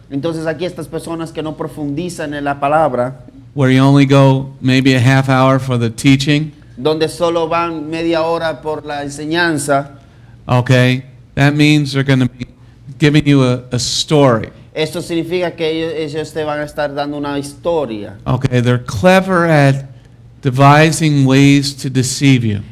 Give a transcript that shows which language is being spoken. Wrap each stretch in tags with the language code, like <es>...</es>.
<es>Entonces aquí estas personas que no profundizan en la palabra,</es> <en>where you only go maybe a half hour for the teaching,</en> <es>donde solo van media hora por la enseñanza,</es> <en>okay, that means they're going to be giving you a story.</en> <es>esto significa que ellos te van a estar dando una historia.</es> <en>Okay, they're clever at devising ways to deceive you.</en>